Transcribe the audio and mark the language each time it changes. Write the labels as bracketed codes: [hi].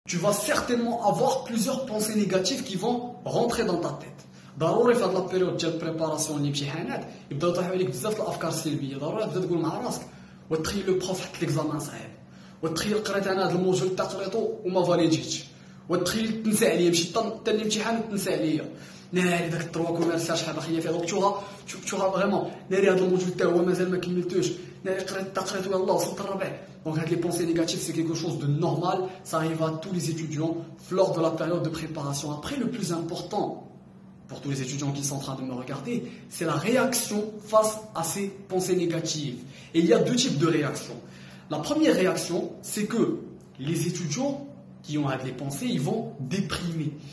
[fr] tu vas certainement avoir plusieurs pensées négatives qui vont rentrer dans ta tête. [ar] ضروري في هذه البيريود ديال بريباراسيون للامتحانات يبداو يطيحوا عليك بزاف الافكار السلبيه، ضروري تبدا تقول مع راسك وتخيل لو بروف حط ليكزامان صعيب، وتخيل قريت انا هذا الموجود تاع قريتو وما فاليديتش، وتخيل تنسى عليا مشيت حتى الامتحان وتنسى عليا ناري داك التروا كوميرسيال شحال باقيه فيها دونك تشوفها فريمون ناري هذا الموجود حتى هو مازال ما كملتوش، ناري قريت يلاه وصلت الربع. [fr] Donc les pensées négatives c'est quelque chose de normal, ça arrive à tous les étudiants lors de la période de préparation. Après le plus important pour tous les étudiants qui sont en train de me regarder, c'est la réaction face à ces pensées négatives. Et il y a deux types de réactions. La première réaction, c'est que les étudiants qui ont des pensées, ils vont déprimer.